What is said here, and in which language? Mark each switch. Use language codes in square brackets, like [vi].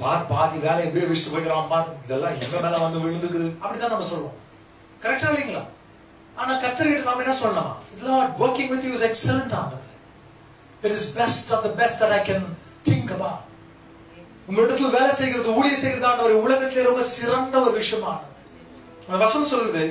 [ta] பாதி வேலை எப்படியே வச்சுட்டு போய்க்கிறான், இதெல்லாம் எங்க மேல வந்து விழுந்துக்குது, அப்படிதான் நம்ம சொல்லுவோம். கரெக்டா இல்லைங்களா? ஆனா கர்த்தர்கிட்ட நாம என்ன சொல்லணுமா? [en] Lord, working with you is excellent. It is best of the best that I can think about. [ta] உங்களிடத்துல வேலை செய்கிறது, ஊழியம் செய்கிறது ஒரு உலகத்திலே ரொம்ப சிறந்த ஒரு விஷயமா அந்த வசனம் சொல்லுது.